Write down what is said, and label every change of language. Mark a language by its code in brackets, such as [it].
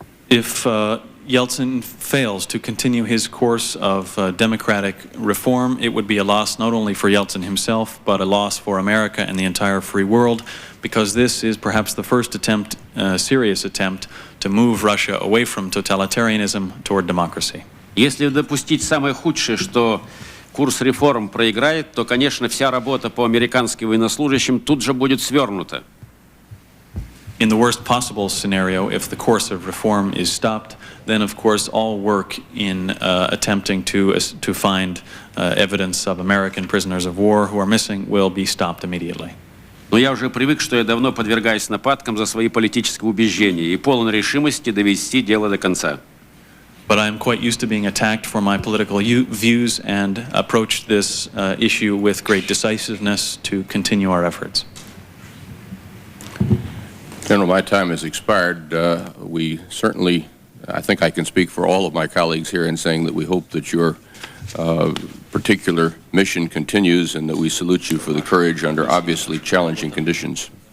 [en] If Yeltsin fails to continue his course of democratic reform, it would be a loss not only for Yeltsin himself, but a loss for America and the entire free world, because this is perhaps the first attempt, serious attempt, to move Russia away from totalitarianism toward democracy. [ru] Если допустить самое худшее, что курс реформ проиграет, то, конечно, вся работа по американским военнослужащим тут же будет свернута. [en] In the worst possible scenario, if the course of reform is stopped, then of course all work in attempting to find evidence of American prisoners of war who are missing will be stopped immediately. [ru] Но я уже привык, что я давно подвергаюсь нападкам за свои политические убеждения и полон решимости довести дело до конца. [en] But I am quite used to being attacked for my political views and approach this issue with great decisiveness to continue our efforts. General, my time has expired. We certainly, I think I can speak for all of my colleagues here in saying that we hope that your particular mission continues, and that we salute you for the courage under obviously challenging conditions.